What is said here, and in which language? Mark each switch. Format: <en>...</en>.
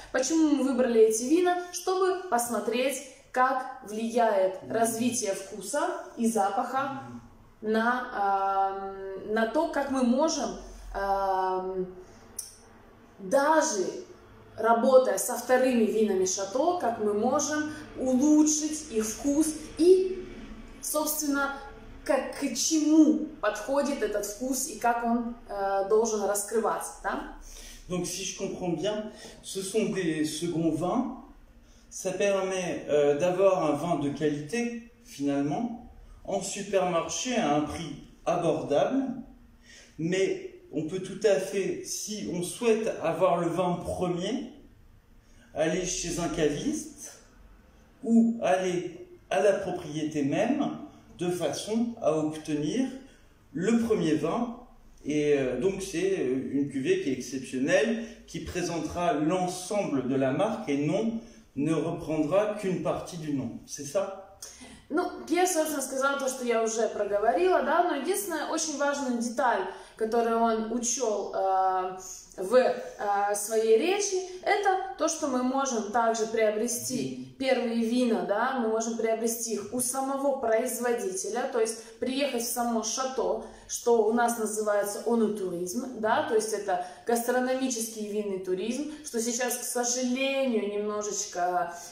<ru>Почему мы выбрали эти вина? Чтобы посмотреть, как влияет развитие вкуса и запаха на то, как мы можем, даже работая со вторыми винами шато, как мы можем улучшить их вкус и, собственно, к чему подходит этот вкус и как он должен раскрываться, да?</ru> <fr>Donc, si je comprends bien, ce sont des seconds vins. Ça permet d'avoir un vin de qualité, finalement, en supermarché à un prix abordable. Mais on peut tout à fait, si on souhaite avoir le vin premier, aller chez un caviste ou aller à la propriété même, de façon à obtenir le premier vin. Et donc c'est une cuvée qui est exceptionnelle, qui présentera l'ensemble de la marque et non не reprendra qu'une partie du nom. C'est ça?</fr> <ru>Ну, Пьер, собственно, сказал то, что я уже проговорила, да, но единственная очень важная деталь, которую он учел в своей речи, это то, что мы можем также приобрести первые вина, да, мы можем приобрести их у самого производителя, то есть приехать в само шато, что у нас называется онотуризм, да, то есть это гастрономический винный туризм, что сейчас, к сожалению, немножечко</ru>